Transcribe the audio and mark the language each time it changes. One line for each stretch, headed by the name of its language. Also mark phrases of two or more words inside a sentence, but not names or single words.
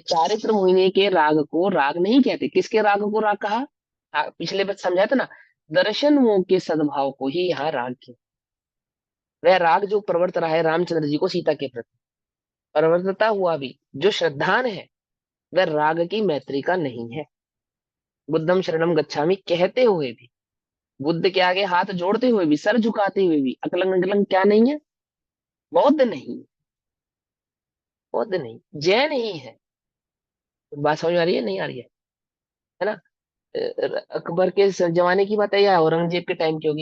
Hindi: चारित्र मोहिनी के राग को राग नहीं कहते। किसके राग को राग कहा? पिछले बार समझाया था ना, दर्शन मोह के सद्भाव को ही यहाँ राग के, वह राग जो प्रवर्त रहा है रामचंद्र जी को सीता के प्रति, प्रवर्तता हुआ भी जो श्रद्धान है, वह राग की मैत्री का नहीं है।
Pali: बुद्धम शरणम गच्छामि
Hindi: कहते हुए भी, बुद्ध के आगे हाथ जोड़ते हुए भी, सर झुकाते हुए भी अकलंग निकलंग क्या नहीं है? बौद्ध नहीं, बौद्ध नहीं, जैन ही है। बात समझ में आ रही है, नहीं आ रही है ना? अकबर के जमाने की बात है या औरंगजेब के टाइम की होगी?